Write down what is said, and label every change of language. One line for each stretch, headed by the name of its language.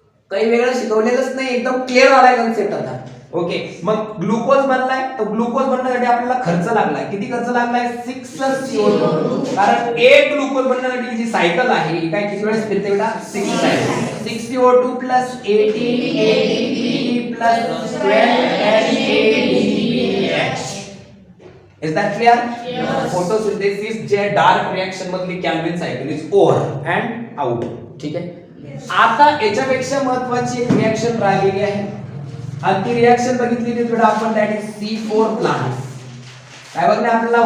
Marathi: काही वेगळं शिकवलेलंच नाही, एकदम क्लिअर झालाय कन्सेप्ट आता. ओके, मग ग्लुकोज बनलाय, तर ग्लुकोज बनण्यासाठी आपल्याला खर्च लागलाय. किती खर्च लागलाय? 6 CO2. कारण एक ग्लुकोज बनण्यासाठी जी सायकल आहे ही काय किती वेळेस फिरते बेटा?
English: 6 times. 6 CO2 plus 18 ATP plus 12 NADPH. Is that clear? Yes.
Marathi: Photosynthesis जे डार्क रिएक्शन मधली Calvin cycle
English: Is over and out.
Marathi: ठीक आहे. आता याच्यापेक्षा महत्त्वाची एक रिएक्शन राहिलेली आहे आणि ती रिएक्शन बघितली तर आपण
English: That is C4 plants.
Marathi: काय बघणे आपल्याला?